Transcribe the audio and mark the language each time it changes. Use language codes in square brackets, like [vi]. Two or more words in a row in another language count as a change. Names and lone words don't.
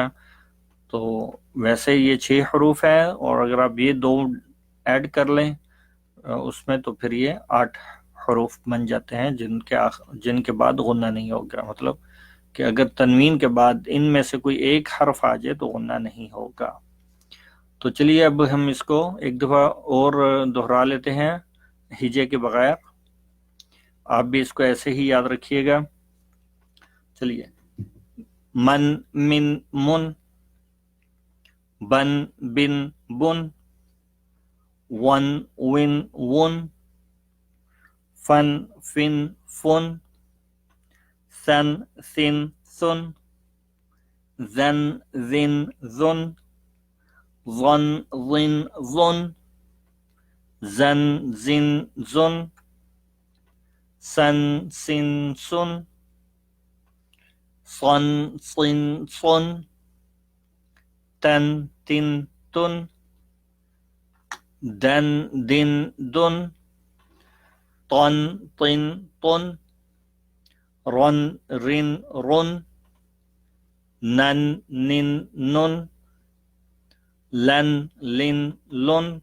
[ur] تو ویسے یہ 6 حروف ہیں، اور اگر آپ یہ 2 ایڈ کر لیں اس میں تو پھر یہ 8 حروف بن جاتے ہیں جن کے بعد غنہ نہیں ہوگا، مطلب کہ اگر تنوین کے بعد ان میں سے کوئی ایک حرف آ جائے تو غنہ نہیں ہوگا۔ تو چلیے اب ہم اس کو ایک دفعہ اور دہرا لیتے ہیں ہجے کے بغیر، آپ بھی اس کو ایسے ہی یاد رکھیے گا۔ चलिए, मन मिन मुन, बन बिन बुन, वन विन वुन, फन फिन फुन, सन सिन सुन, zan zin zun, zon zin zun, zan zin zun, san sin sun, son sin sun, tan tin tun, dan din dun, ton tin tun, ron rin run, nan nin nun, lan lin lun,